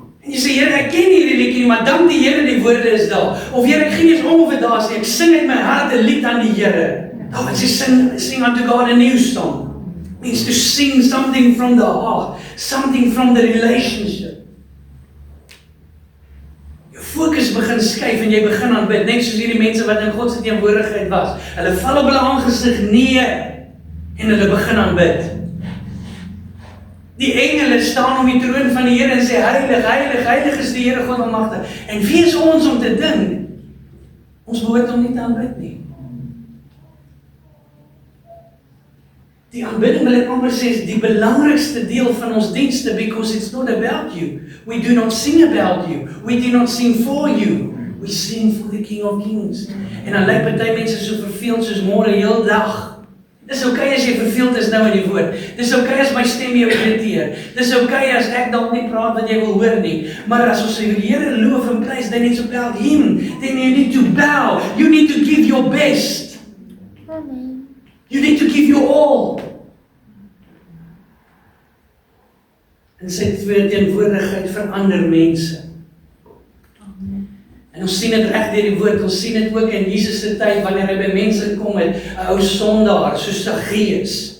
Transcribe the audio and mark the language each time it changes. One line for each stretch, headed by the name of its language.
Afrikaans: En jy sê, Here, ek ken hierdie liedjie, maar dank die Here die woorde is daar. Of Here, ek gee nie eens om of dit daar is nie, ek sing uit my hart 'n lied aan die Here. Nou, as jy
English: sing unto God a new song. Means to sing something from the heart, something from the relationship.
Afrikaans: Jou fokus begin skuif en jy begin aanbid, net soos hierdie mense wat in God se teenwoordigheid was. Hulle val op hulle aangesig neer en hulle begin aanbid. Die engele staan om die troon van die Here en sê, heilig, heilig, heilig is die Here God almagtig. En wie is ons om te dink? Ons behoort hom nie te aanbid nie. Die aanbidding wil ek amper sê, is die belangrikste deel van ons dienste,
English: because it's not about you. We do not sing about you. We do not sing for you. We sing for the King of Kings.
Afrikaans: En dan lyk party mense so verveeld soos môre heel dag. Dis okay as jy verveeld is nou in die woord. Dis okay as my stem jou irriteer. Dis okay as ek dalk nie praat wat jy wil hoor nie. Maar as ons die Here loof en prys,
English: then it's about Him. Then you need to bow. You need to give your best. Amen. You need to give your all.
Afrikaans: En sy teenwoordigheid verander mense. En ons sien dit reg deur die woord, ons sien dit ook in Jesus se tyd, wanneer hy by mense kom met 'n ou sondaar, soos Saggeus.